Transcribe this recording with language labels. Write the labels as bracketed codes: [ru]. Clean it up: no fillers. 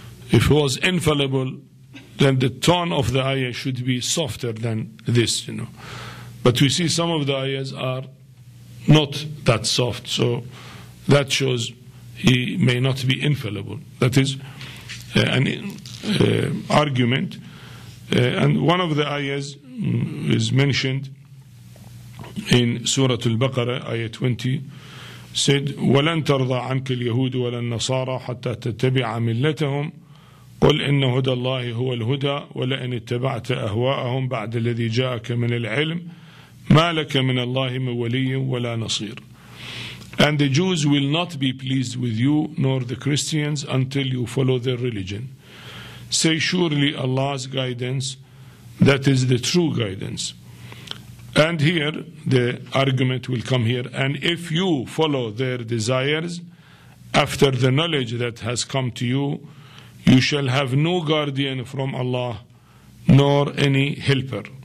[en] If he was infallible, then the tone of the ayah should be softer than this, But we see some of the ayahs are not that soft, so that shows he may not be infallible. That is an argument. [ar] And one of the ayahs is mentioned in Surah Al-Baqarah, ayah 20, said, وَلَن تَرْضَى عَنْكَ الْيَهُودُ وَلَا النَّصَارَى حَتَّى تَتَّبِعَ مِلَّتَهُمْ قل إن هدى الله هو الهدى ولئن اتبعت أهواءهم بعد الذي جاءك من العلم ما لك من الله من ولي ولا نصير. [en] And the Jews will not be pleased with you nor the Christians until you follow their religion. Say surely Allah's guidance, that is the true guidance. And here the argument will come here. And if you follow their desires after the knowledge that has come to you, you shall have no guardian from Allah, nor any helper.